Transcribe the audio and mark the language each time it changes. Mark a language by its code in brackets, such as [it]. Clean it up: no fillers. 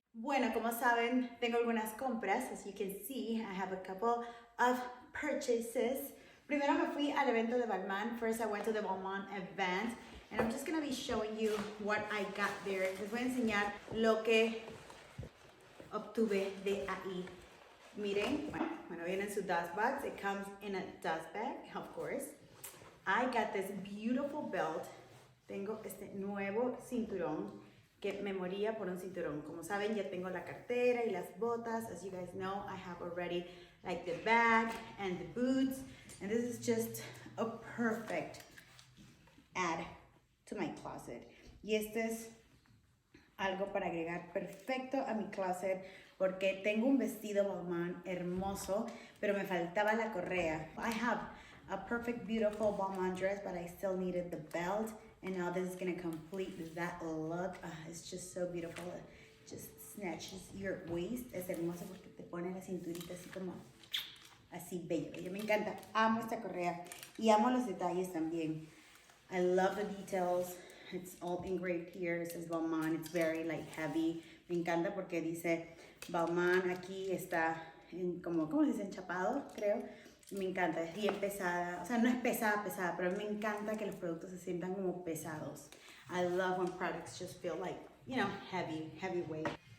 [es] Bueno, como saben, tengo algunas compras. [en] As you can see, I have a couple of purchases. [es] Primero me fui al evento de Balmain. [en] First I went to the Balmain event. And I'm just gonna be showing you what I got there. [es] Les voy a enseñar lo que obtuve de ahí. Miren, bueno, viene en su dust box. [en] It comes in a dust bag, of course. I got this beautiful belt. [es] Tengo este nuevo cinturón que me moría por un cinturón. Como saben, ya tengo la cartera y las botas. [en] As you guys know, I have already like the bag and the boots. And this is just a perfect add to my closet. [es] Y este es algo para agregar perfecto a mi closet porque tengo un vestido Balmain hermoso, pero me faltaba la correa. [en] I have a perfect, beautiful Balmain dress, but I still needed the belt. And now this is gonna complete that look. It's just so beautiful. It just snatches your waist. [es] Es hermoso porque te pone la cinturita así como, así bello. Yo me encanta. Amo esta correa y amo los detalles también. [en] I love the details. It's all engraved here. It says Balmain. It's very like heavy. [es] Me encanta porque dice Balmain. Aquí está en como, ¿cómo se dice? Enchapado, creo. Me encanta, es bien pesada. O sea, no es pesada, pero me encanta que los productos se sientan como pesados. [en] I love when products just feel like, you know, heavy weight.